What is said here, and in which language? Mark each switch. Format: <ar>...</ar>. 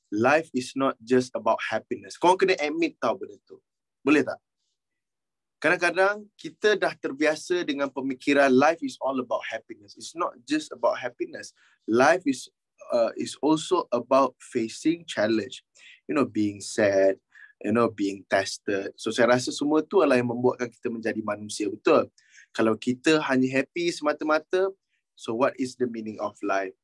<en>Life is not just about happiness.</en> <ms>Kau kena admit tau benda tu. Boleh tak? Kadang-kadang kita dah terbiasa dengan pemikiran</ms> <en>life is all about happiness. It's not just about happiness. Life is also about facing challenge. You know, being sad, you know, being tested.</en> <ms>So saya rasa semua tu adalah yang membuatkan kita menjadi manusia. Betul? Kalau kita hanya happy semata-mata,</ms> <en>so what is the meaning of life?</en>